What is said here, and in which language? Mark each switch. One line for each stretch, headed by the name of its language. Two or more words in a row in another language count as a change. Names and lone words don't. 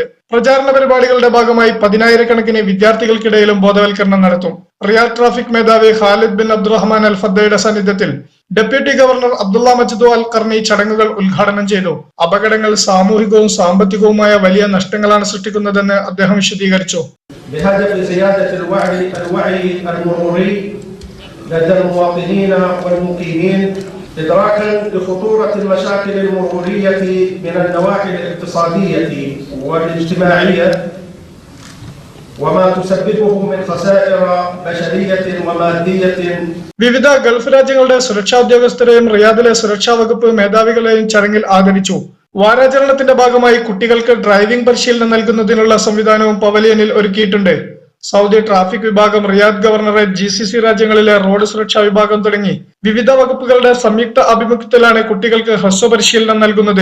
Malayalam: പ്രചാരണ പരിപാടികളുടെ ഭാഗമായി 10,000-കണക്കിന് വിദ്യാർത്ഥികൾക്കിടയിലും ബോധവൽക്കരണം നടത്തും. റിയാദ് ട്രാഫിക് മേധാവി ഖാലിദ് ബിൻ അബ്ദുറഹ്മാൻ അൽ ഫദ്ദയുടെ സാന്നിധ്യത്തിൽ ഡെപ്യൂട്ടി ഗവർണർ അബ്ദുള്ള മജ്ദ് അൽ ഖർനി ചടങ്ങുകൾ ഉദ്ഘാടനം ചെയ്തു. അപകടങ്ങൾ സാമൂഹികവും സാമ്പത്തികവുമായ വലിയ നഷ്ടങ്ങളാണ് സൃഷ്ടിക്കുന്നതെന്ന് അദ്ദേഹം വിശദീകരിച്ചു.
Arabic: لدى المواطنين والمقيمين إدراكا لخطورة المشاكل المرورية من النواحي الاقتصادية والاجتماعية وما تسببه من خسائر بشرية ومادية.
Malayalam: വിവിധ ഗൾഫ് രാജ്യങ്ങളുടെ സുരക്ഷാ ഉദ്യോഗസ്ഥരെയും റിയാദിലെ സുരക്ഷാ വകുപ്പ് മേധാവികളെയും ചടങ്ങിൽ ആദരിച്ചു. വാരാചരണത്തിന്റെ ഭാഗമായി കുട്ടികൾക്ക് ഡ്രൈവിംഗ് പരിശീലനം നൽകുന്നതിനുള്ള സംവിധാനവും പവലിയനിൽ ഒരുക്കിയിട്ടുണ്ട്. സൗദി ട്രാഫിക് വിഭാഗം, റിയാദ് ഗവർണറേറ്റ്, GCC രാജ്യങ്ങളിലെ റോഡ് സുരക്ഷാ വിഭാഗം തുടങ്ങി വിവിധ വകുപ്പുകളുടെ സംയുക്ത ആഭിമുഖ്യത്തിലാണ് കുട്ടികൾക്ക് ഹ്രസ്വ പരിശീലനം നൽകുന്നത്.